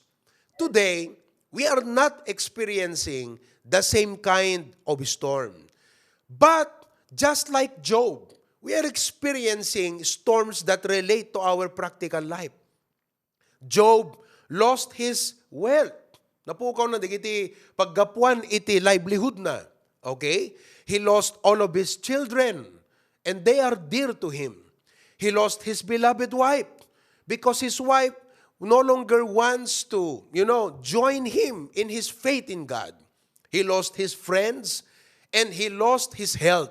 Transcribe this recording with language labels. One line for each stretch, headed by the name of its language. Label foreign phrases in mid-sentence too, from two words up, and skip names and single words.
English: Today, we are not experiencing the same kind of storm. But just like Job, we are experiencing storms that relate to our practical life. Job lost his wealth.
Iloko: Napukaw na digiti paggapuan iti livelihood na.
English: Okay? He lost all of his children and they are dear to him. He lost his beloved wife because his wife no longer wants to, join him in his faith in God. He lost his friends, and he lost his health.